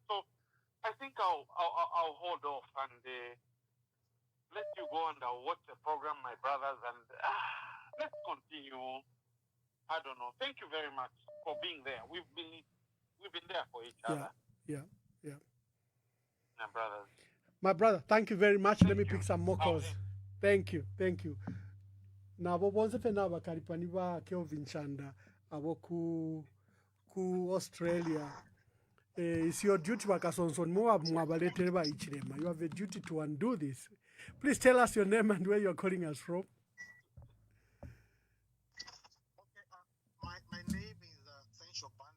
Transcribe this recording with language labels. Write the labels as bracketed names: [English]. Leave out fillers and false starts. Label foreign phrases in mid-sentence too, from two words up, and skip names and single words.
[English] So I think I'll hold off and let you go and I'll watch the program, my brothers, and let's continue. I don't know. Thank you very much for being there. We've been there for each other. Yeah. My brothers. My brother, thank you very much. Let me pick some more calls. Thank you. [Bemba] Nabo bonse fena bakalipani ba Kelvin Chanda abo ku Australia. [English] It's your duty, Kasonso. You have a duty to undo this. Please tell us your name and where you're calling us from. My name is Sencho Banda.